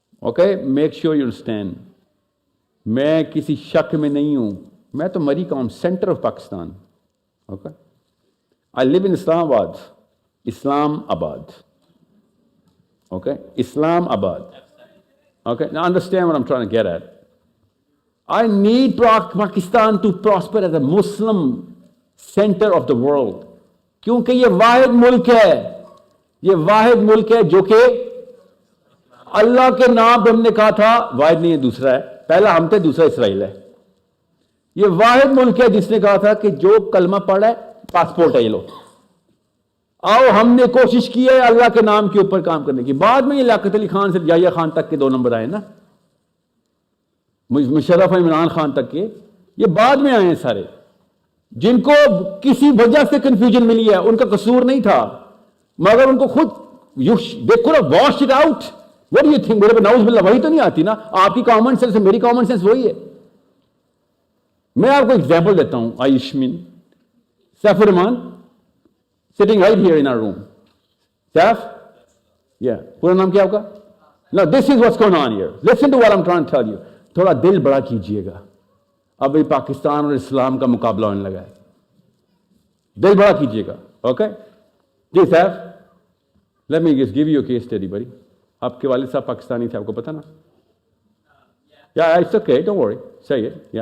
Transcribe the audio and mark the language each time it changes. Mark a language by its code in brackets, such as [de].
[en] okay, make sure you understand, [hi] मैं किसी शक में नहीं हूं, मैं तो मरी कौम, centre of Pakistan. [en] Okay, I live in Islamabad, Islamabad. Okay, Islamabad. Okay, now understand what I'm trying to get at. I need Pakistan to prosper as a Muslim center of the world. [hi] क्योंकि ये वाहिद मुल्क है, ये वाहिद मुल्क है जो कि अल्लाह के नाम पे हमने कहा था, वाहिद नहीं है, दूसरा है, पहला हम थे, दूसरा इसराइल है। ये वाहिद मुल्क है जिसने कहा था कि जो कलमा पढ़ा है पासपोर्ट है, ये लो आओ। हमने कोशिश की है अल्लाह के नाम के ऊपर काम करने की। बाद में ये लियाकत अली खान से याहिया खान तक के 2 नंबर आए ना, मुशर्रफ इमरान खान तक के, ये बाद में आए हैं सारे, जिनको किसी वजह से कंफ्यूजन मिली है, उनका कसूर नहीं था, मगर उनको खुद [en] They could have washed it out. What do you think? [hi] मेरे पे नाउज़ बिल्लाह वही तो नहीं आती ना, आपकी कॉमन सेंस मेरी कॉमन सेंस वही है। मैं आपको एग्जाम्पल देता हूं। [en] आयुष्मिन Saifur Rahman sitting right here in our room. Saf? Yeah. [hi] पूरा नाम क्या आपका? [en] Now this is what's going on here. Listen to what I'm trying to tell you. [hi] थोड़ा दिल बड़ा कीजिएगा, अभी पाकिस्तान और इस्लाम का मुकाबला होने लगा है, दिल बड़ा कीजिएगा। [en] Okay ji Saif, let me just give you a case study बड़ी। [hi] आपके वालिद साहब पाकिस्तानी थे, आपको पता ना? या [en] it's okay, don't worry, [hi] सही है।